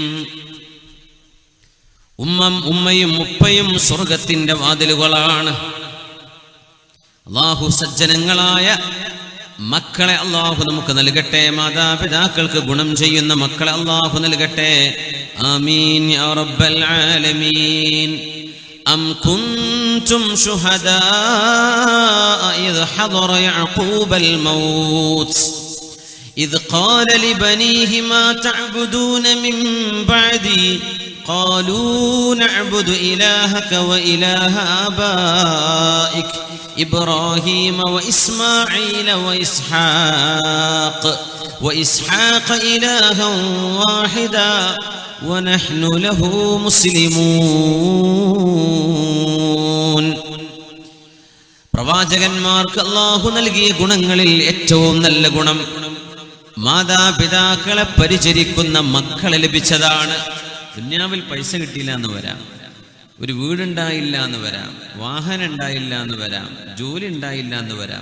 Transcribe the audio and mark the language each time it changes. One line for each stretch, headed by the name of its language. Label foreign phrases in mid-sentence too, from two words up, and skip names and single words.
Malayalam: ഉമ്മയും ഉപ്പയും സ്വർഗത്തിന്റെ വാതിലുകളാണ്. അല്ലാഹു സജ്ജനങ്ങളായ മക്കളെ അല്ലാഹു നമുക്ക് നൽകട്ടെ. മാതാപിതാക്കൾക്ക് ഗുണം ചെയ്യുന്ന മക്കളെ അല്ലാഹു നൽകട്ടെ.
Arabic: آمين يا رب العالمين. أم كنتم شهداء إذ حضر يعقوب الموت إذ قال لبنيه ما تعبدون من بعدي قالوا نعبد إلهك وإله آبائك إبراهيم وإسماعيل وإسحاق إلها واحدا ونحن له مسلمون.
Malayalam: പ്രവാചകന്മാർക്ക് അല്ലാഹു നൽകിയ ഗുണങ്ങളിൽ ഏറ്റവും നല്ല ഗുണം മാതാപിതാക്കളെ പരിചരിക്കുന്ന മക്കളെ ലഭിച്ചതാണ്. ദുനിയാവിൽ പൈസ കിട്ടിയില്ല എന്ന് വരാം, ഒരു വീടുണ്ടായില്ല എന്ന് വരാം, വാഹനം ഉണ്ടായില്ല എന്ന് വരാം, ജോലി ഉണ്ടായില്ല എന്ന് വരാം.